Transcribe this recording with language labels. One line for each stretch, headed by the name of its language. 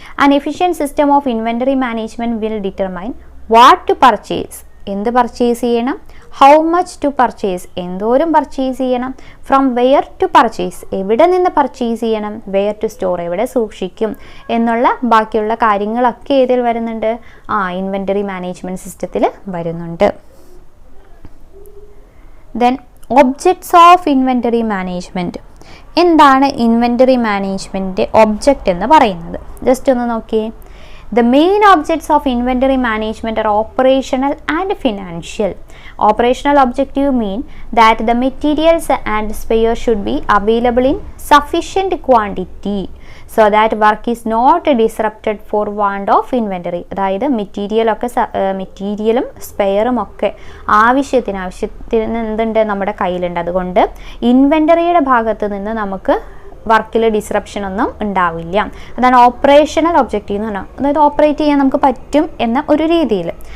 English: an efficient system of inventory management will determine what to purchase,
Malayalam: എന്ത് purchase ചെയ്യണം,
English: how much to purchase,
Malayalam: എന്തോരം purchase ചെയ്യണം,
English: from where to purchase,
Malayalam: എവിടെ നിന്ന് purchase ചെയ്യണം,
English: where to store,
Malayalam: എവിടെ സൂക്ഷിക്കും എന്നുള്ള ബാക്കിയുള്ള കാര്യങ്ങളൊക്കെ ഏതിൽ വരുന്നുണ്ട്? ഇൻവെൻ്ററി മാനേജ്മെൻറ്റ് സിസ്റ്റത്തിൽ വരുന്നുണ്ട്.
English: Then objects of inventory management.
Malayalam: എന്താണ് ഇൻവെൻ്ററി മാനേജ്മെൻറ്റ് ഒബ്ജക്റ്റ് എന്ന് പറയുന്നത്? ജസ്റ്റ് ഒന്ന് നോക്കിയേ.
English: The main objects of inventory management are operational and financial. Operational objective mean that the materials and spares should be available in sufficient quantity so that work is not disrupted for want of inventory.
Malayalam: അതായത് മെറ്റീരിയലും സ്പെയറും ഒക്കെ ആവശ്യത്തിന് എന്തുണ്ട്, നമ്മുടെ കയ്യിലുണ്ട്. അതുകൊണ്ട് ഇൻവെൻ്ററിയുടെ ഭാഗത്ത് നിന്ന് നമുക്ക് വർക്കിൽ ഡിസ്റപ്ഷൻ ഒന്നും ഉണ്ടാവില്ല. അതാണ് ഓപ്പറേഷണൽ ഒബ്ജക്റ്റീവ് എന്ന് പറഞ്ഞാൽ, അതായത് ഓപ്പറേറ്റ് ചെയ്യാൻ നമുക്ക് പറ്റും എന്ന ഒരു രീതിയിൽ.